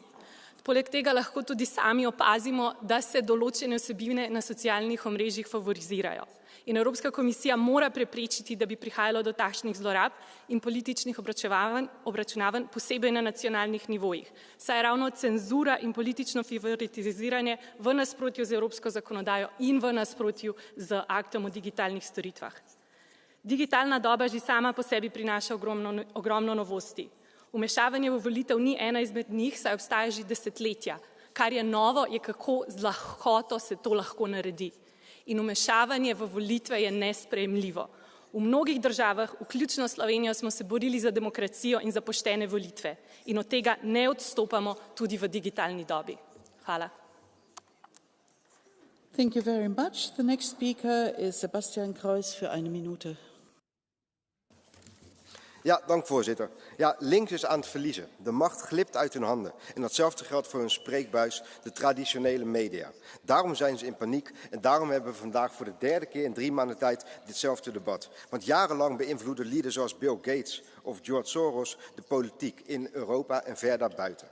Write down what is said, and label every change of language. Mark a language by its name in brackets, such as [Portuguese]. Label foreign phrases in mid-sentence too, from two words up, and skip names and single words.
[Slovenian] Poleg tega lahko tudi sami opazimo, da se določene vsebine na socialnih omrežjih favorizirajo. In Evropska komisija mora preprečiti, da bi prihajalo do takšnih zlorab in političnih obračunavanj, posebej na nacionalnih nivojih. Saj je ravno cenzura in politično favoritiziranje v nasprotju z evropsko zakonodajo in v nasprotju z aktom o digitalnih storitvah. Digitalna doba že sama po sebi prinaša ogromno novosti. Vmešavanje v volitev ni ena izmed njih, saj obstaja že desetletja. Kar je novo, je kako z lahkoto se to lahko naredi. In vmešavanje v volitve je nesprejemljivo. V mnogih državah, vključno Slovenijo, smo se borili za demokracijo in za poštene volitve. In od tega ne odstopamo tudi v digitalni dobi. Hvala. [English] Thank you very much. The next speaker is Sebastian Kreuz für 1 Minute. [Dutch] Ja, dank voorzitter. Ja, links is aan het verliezen. De macht glipt uit hun handen. En datzelfde geldt voor hun spreekbuis, de traditionele media. Daarom zijn ze in paniek en daarom hebben we vandaag voor de 3e keer in 3 maanden tijd ditzelfde debat. Want jarenlang beïnvloeden lieden zoals Bill Gates of George Soros de politiek in Europa en ver daarbuiten.